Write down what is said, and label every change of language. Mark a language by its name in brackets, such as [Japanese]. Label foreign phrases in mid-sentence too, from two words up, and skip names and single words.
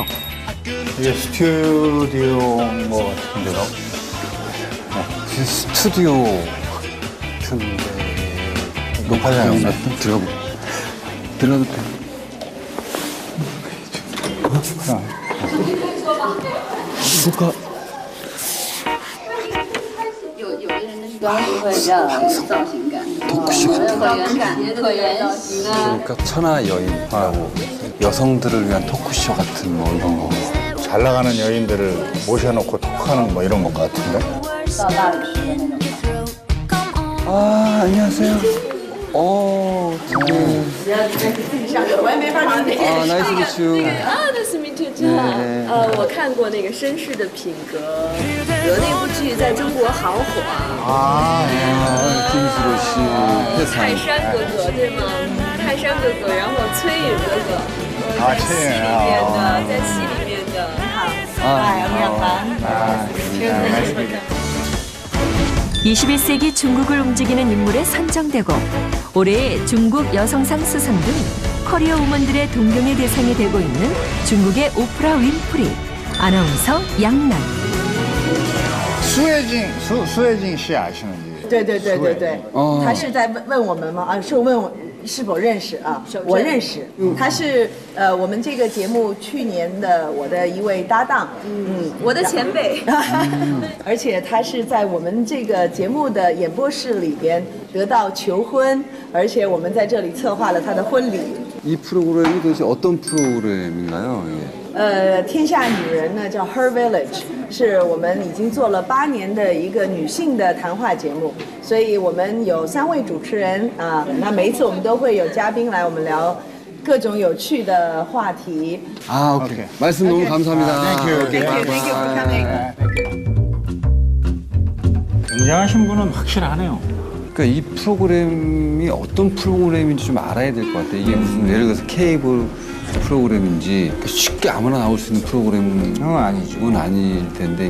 [Korean] 이게 스튜디오 뭐 같은 데로? 스튜디오 같은데 높아져요. 들어가도 돼. 녹화. [Chinese] 装饰会比较有造型感，椭圆形啊。 [Korean] 그러니까 천하 여인하고 여성들을 위한 토크쇼 같은 뭐 이런 거. 잘 나가는 여인들을 모셔놓고 토크하는 뭐 이런 것 같은데? [Chinese] 到大理石的那种。 [Korean] 아, 안녕하세요. [English] nice to meet you. ，Nice to meet you too. [Chinese] 我看过那个绅士的品格，那部剧在中国好火啊。 [Korean] 김수로 씨, [Chinese] 泰山哥哥对吗？泰山哥哥，然后崔允哥哥，在戏里面的，在戏里面的。你好，我们杨凡。 [Korean] 21세기 중국을 움직이는 인물에 선정되고 올해의 중국 여성상 수상 등 커리어 우먼들의 동경의 대상이 되고 있는 중국의 오프라 윈프리, 아나운서 양난. 수혜진 씨 아시는지? [Chinese] 对，他是在问我们吗？啊，是问我是否认识啊？我认识，他是我们这个节目去年的我的一位搭档，我的前辈，而且他是在我们这个节目的演播室里边得到求婚，而且我们在这里策划了他的婚礼。 [Korean] 이 프로그램이 도대체 어떤 프로그램인가요? 이게? [Chinese] 天下女人呢叫 Her Village，是我们已经做了8年的一个女性的谈话节目，所以我们有3位主持人啊，那每一次我们都会有嘉宾来我们聊各种有趣的话题。 [Korean] 아, 오케이. 말씀 너무 감사합니다. [English] Thank you for coming. [Korean] 굉장하신 분은 확실하네요. 그러니까 이 프로그램이 어떤 프로그램인지 좀 알아야 될 것 같아요. 이게 무슨 예를 들어서 케이블 프로그램인지 쉽게 아무나 나올 수 있는 프로그램은 아니죠. 아닐 텐데,